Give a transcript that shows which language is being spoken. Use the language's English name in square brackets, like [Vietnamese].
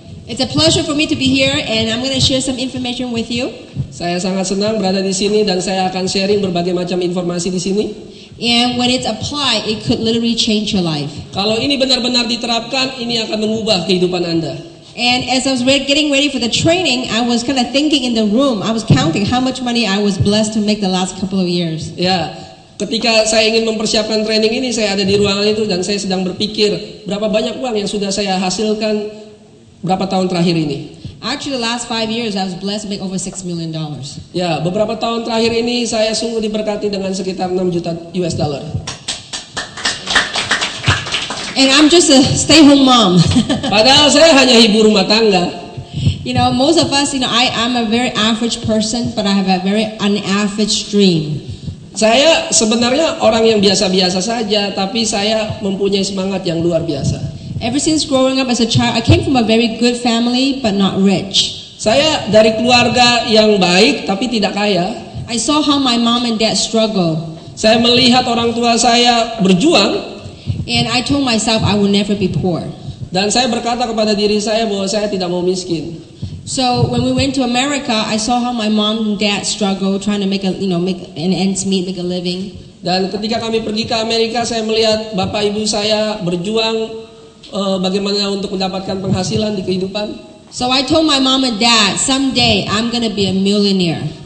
[English] It's a pleasure for me to be here, and I'm going to share some information with you. [Indonesian] Saya sangat senang berada di sini dan saya akan sharing berbagai macam informasi di sini. [English] And when it's applied, it could literally change your life. [Indonesian] Kalau ini benar-benar diterapkan, ini akan mengubah kehidupan Anda. [English] And as I was getting ready for the training, I was kind of thinking in the room. I was counting how much money I was blessed to make the last couple of years. [Indonesian] Ya, ketika saya ingin mempersiapkan training ini, saya ada di ruangan itu dan saya sedang berpikir berapa banyak uang yang sudah saya hasilkan berapa tahun terakhir ini. [English] Actually, the last 5 years, I was blessed to make over $6 million. [Indonesian] Ya, beberapa tahun terakhir ini saya sungguh diberkati dengan sekitar 6 juta US dollar. [English] And I'm just a stay-home mom. [Indonesian] Padahal saya hanya ibu rumah tangga. [English] You know, most of us, I'm a very average person, but I have a very unaverage dream. [Indonesian] Saya sebenarnya orang yang biasa-biasa saja, tapi saya mempunyai semangat yang luar biasa. [English] Ever since growing up as a child, I came from a very good family, but not rich. [Indonesian] Saya dari keluarga yang baik, tapi tidak kaya. [English] I saw how my mom and dad struggle. [Indonesian] Saya melihat orang tua saya berjuang. [English] And I told myself I will never be poor. [Indonesian] Dan saya berkata kepada diri saya bahwa saya tidak mau miskin. [English] So when we went to America, I saw how my mom and dad struggle trying to make an ends meet, make a living. [Indonesian] Dan ketika kami pergi ke Amerika, saya melihat bapak ibu saya berjuang bagaimana untuk mendapatkan penghasilan di kehidupan. [English] So I told my mom and dad, someday I'm gonna be a millionaire.